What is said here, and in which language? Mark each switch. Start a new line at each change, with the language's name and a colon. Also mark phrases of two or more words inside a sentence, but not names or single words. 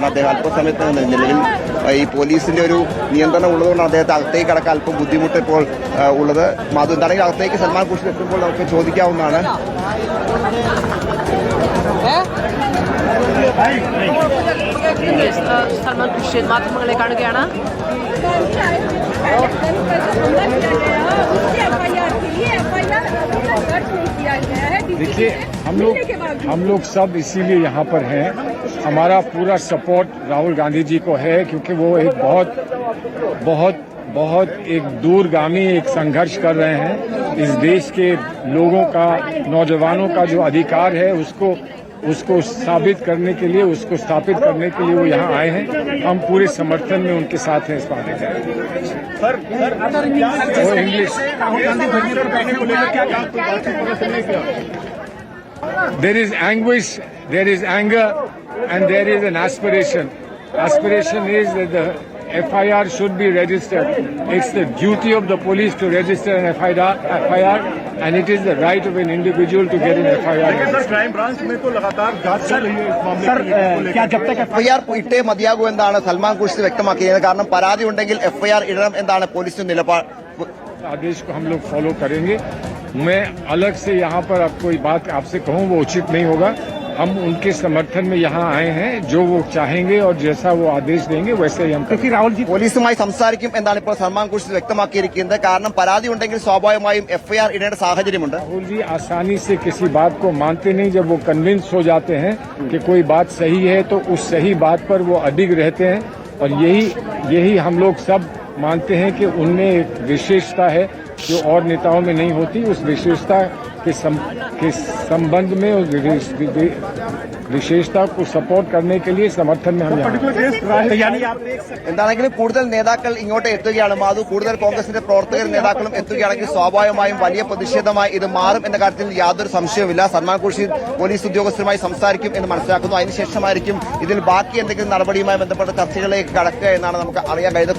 Malayalam: അദ്ദേഹം അല്പസമയത്ത് നിലവിൽ ഈ പോലീസിന്റെ ഒരു നിയന്ത്രണം ഉള്ളതുകൊണ്ടാണ് അദ്ദേഹത്തെ അകത്തേക്ക് കടക്കാൻ അല്പം ബുദ്ധിമുട്ട് ഇപ്പോൾ ഉള്ളത്. മധു, എന്താണെങ്കിൽ അകത്തേക്ക് സൽമാൻ ഖുർഷിദ് എത്തുമ്പോൾ നമുക്ക് ചോദിക്കാവുന്നതാണ്. സൽമാൻ ഖുർഷിദ് മാധ്യമങ്ങളെ കാണുകയാണ്.
Hindi: देखिए, हम लोग सब इसीलिए यहाँ पर हैं. हमारा पूरा सपोर्ट राहुल गांधी जी को है, क्योंकि वो एक बहुत एक दूरगामी एक संघर्ष कर रहे हैं. इस देश के लोगों का, नौजवानों का जो अधिकार है उसको साबित करने के लिए, उसको स्थापित करने के लिए वो यहाँ आए हैं. हम पूरे समर्थन में उनके साथ हैं इस बात में.
English: इंग्लिश there is anguish, there is anger, and there is an aspiration. Aspiration is that the FIR should be registered. It's the duty of the police to register an FIR, and it is the right of an individual to get an FIR.
Hindi: क्राइम ब्रांच में तो लगातार जांच चल रही है इस मामले में. क्या जब तक
Malayalam: FIR ഇട്ടേ മതിയാകൂ എന്നാണ് സൽമാൻ ഖുർഷിദ് വ്യക്തമാക്കിയത്. കാരണം പരാതി ഉണ്ടെങ്കിൽ FIR ഇടണം എന്നാണ് പോലീസിന്റെ നിലപാട്.
Hindi: आदेश को हम लोग फॉलो करेंगे. मैं अलग से यहाँ पर अब कोई बात आपसे कहूँ वो उचित नहीं होगा. हम उनके समर्थन में यहाँ आए हैं. जो वो चाहेंगे और जैसा वो आदेश देंगे वैसे ही हम. क्योंकि राहुल जी
Malayalam: പോലീസുമായി സംസാരിക്കും എന്നാണ് ഇപ്പോൾ സൽമാൻ ഖുർഷിദ് വ്യക്തമാക്കിയിരിക്കുന്നത്. കാരണം പരാതി ഉണ്ടെങ്കിൽ സ്വാഭാവികമായും FIR ഇടേണ്ട സാഹചര്യമുണ്ട്.
Hindi: राहुल जी आसानी से किसी बात को मानते नहीं. जब वो कन्विंस हो जाते हैं कि कोई बात सही है तो उस सही बात पर वो अडिग रहते हैं. और यही हम लोग सब मानते हैं कि उनमें एक विशेषता है जो और नेताओं में नहीं होती. उस विशेषता के संबंध में उस विशेषता को सपोर्ट करने के लिए समर्थन में हम
Malayalam: എന്താണെങ്കിലും കൂടുതൽ നേതാക്കൾ ഇങ്ങോട്ട് എത്തുകയാണ്. മാധു, കൂടുതൽ കോൺഗ്രസിന്റെ പ്രവർത്തകർ നേതാക്കളും എത്തുകയാണെങ്കിൽ സ്വാഭാവികമായും വലിയ പ്രതിഷേധമായി ഇത് മാറും എന്ന കാര്യത്തിൽ യാതൊരു സംശയവുമില്ല. സൽമാൻ ഖുർഷിദ് പോലീസ് ഉദ്യോഗസ്ഥരുമായി സംസാരിക്കും എന്ന് മനസ്സിലാക്കുന്നു. അതിനുശേഷമായിരിക്കും ഇതിൽ ബാക്കി എന്തെങ്കിലും നടപടിയുമായി ബന്ധപ്പെട്ട ചർച്ചകളിലേക്ക് കടക്കുക എന്നാണ് നമുക്ക് അറിയാൻ കഴിയുന്നത്.